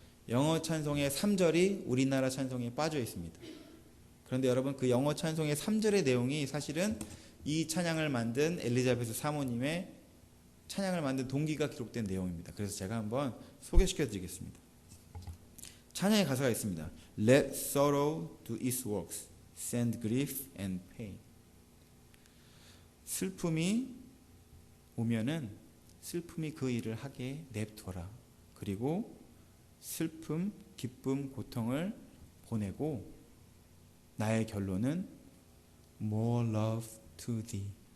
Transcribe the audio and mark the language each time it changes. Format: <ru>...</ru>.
<ko>영어 찬송의 3절이 우리나라 찬송에 빠져 있습니다. 그런데 여러분, 그 영어 찬송의 3절의 내용이 사실은 이 찬양을 만든 엘리자베스 사모님의 찬양을 만든 동기가 기록된 내용입니다. 그래서 제가 한번 소개시켜 드리겠습니다. 찬양의 가사가 있습니다.</ko> <en>Let sorrow do its works, send grief and pain.</en> <ko>슬픔이 오면은 슬픔이 그 일을 하게 냅둬라. 그리고 슬픔, 기쁨, 고통을 보내고 나의 결론은</ko> <en>more love to thee.</en>